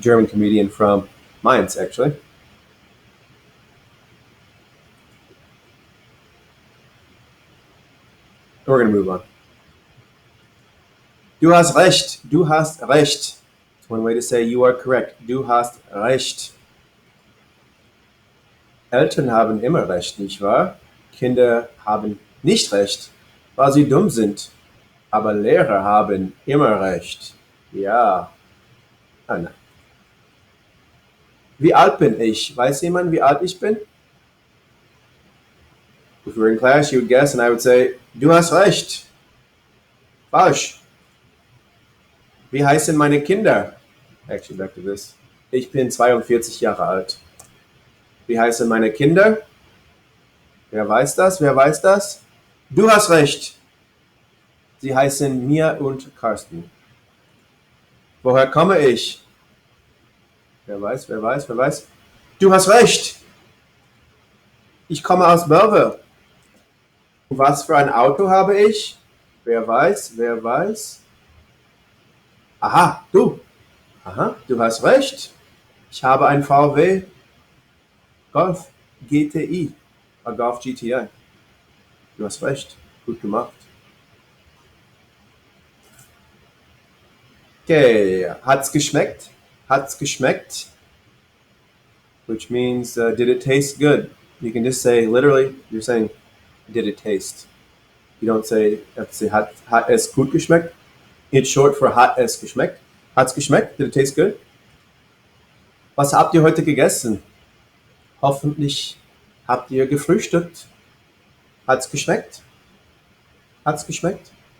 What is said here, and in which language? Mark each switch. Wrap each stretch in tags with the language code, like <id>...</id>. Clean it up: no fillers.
<en>German comedian from Mainz, actually. We're going to move on.</en> <de>Du hast recht. Du hast recht.</de> <en>It's one way to say you are correct.</en> <de>Du hast recht. Eltern haben immer recht, nicht wahr? Kinder haben nicht recht, weil sie dumm sind. Aber Lehrer haben immer recht. Ja. Ah, nein. Wie alt bin ich? Weiß jemand, wie alt ich bin?</de> <en>If we were in class, you would guess, and I would say,</en> <de>du hast recht. Falsch. Wie heißen meine Kinder?</de> <en>Actually, back to this.</en> <de>Ich bin 42 Jahre alt. Wie heißen meine Kinder? Wer weiß das? Wer weiß das? Du hast recht. Sie heißen Mia und Carsten. Woher komme ich? Wer weiß, wer weiß, wer weiß? Du hast recht. Ich komme aus Belleville. Was für ein Auto habe ich? Wer weiß, wer weiß? Aha, du. Aha, du hast recht. Ich habe ein VW Golf GTI. Golf GTI. Du hast recht. Gut gemacht. Okay, hat's geschmeckt? Hat's geschmeckt?</de> <en>Which means, did it taste good? You can just say, literally, you're saying, did it taste? You don't say, you have to say,</en> <de>hat es gut geschmeckt?</de> <en>It's short for</en> <de>hat es geschmeckt. Hat's geschmeckt?</de> <en>Did it taste good?</en> <de>Was habt ihr heute gegessen? Hoffentlich habt ihr gefrühstückt. Hat's geschmeckt? Hat's geschmeckt?</de>